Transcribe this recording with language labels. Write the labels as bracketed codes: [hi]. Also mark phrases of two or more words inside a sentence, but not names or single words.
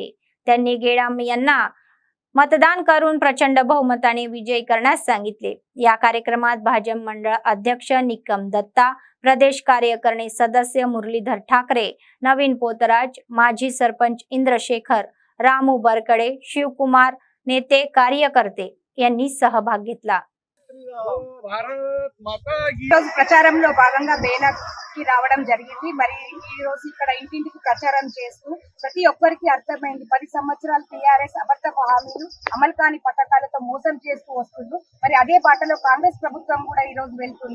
[mr] त्यांनी गेडाम यांना मतदान करून प्रचंड बहुमताने विजयी करण्यास सांगितले. या कार्यक्रमात भाजप मंडळ अध्यक्ष निकम दत्ता, प्रदेश कार्यकारिणी सदस्य मुरलीधर ठाकरे, नवीन पोतराज, माजी सरपंच इंद्रशेखर, रामू बरकडे, शिवकुमार, नेते, कार्यकर्ते यांनी सहभाग घेतला. [te] ఈరోజు ప్రచారంలో భాగంగా బేలాకి రావడం జరిగింది. మరి ఈ రోజు ఇక్కడ ఇంటింటికి ప్రచారం చేస్తూ ప్రతి ఒక్కరికి అర్థమైంది 10 సంవత్సరాలు టీఆర్ఎస్ అబద్ధపు హామీలు, అమలు కాని పథకాలతో మోసం చేస్తూ వస్తుంది. మరి అదే బాటలో కాంగ్రెస్ ప్రభుత్వం కూడా ఈ రోజు వెళ్తుంది.